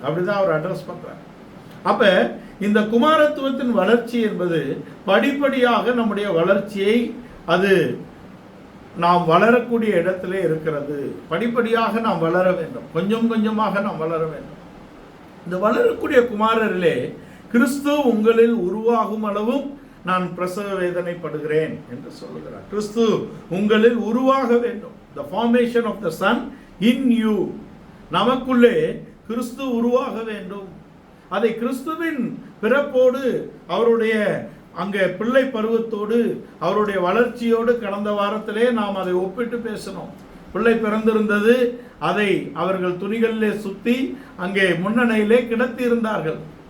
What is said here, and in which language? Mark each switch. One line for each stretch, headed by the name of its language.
Tamil: அப்படிதான் அவர் அட்ரஸ் பண்றார். அப்ப இந்த குமாரத்துவத்தின் வளர்ச்சி என்பது படிப்படியாக நம்முடைய வளர்ச்சியை அது நாம் வளரக்கூடிய இடத்திலே இருக்கிறது. படிப்படியாக நாம் வளர வேண்டும். கொஞ்சம் கொஞ்சமாக நாம் வளர வேண்டும். இந்த வளரக்கூடிய குமாரரிலே கிறிஸ்து உங்களில் உருவாகும் அளவும் நான் பிரசவ வேதனைப்படுகிறேன் என்று சொல்லுகிறார். கிறிஸ்து உங்களில் உருவாக வேண்டும்.
English: The formation of the Son in you.
Tamil: நமக்குள்ளே கிறிஸ்து உருவாக வேண்டும். அதை கிறிஸ்துவின் பிறப்போடு, அவருடைய அங்கே பிள்ளை பருவத்தோடு, அவருடைய வளர்ச்சியோடு கடந்த வாரத்திலே நாம் அதை ஒப்பிட்டு பேசணும். பிள்ளை பிறந்திருந்தது, அதை அவர்கள் துணிகளிலே சுத்தி அங்கே முன்னணியிலே கிடத்தி இருந்தார்கள்.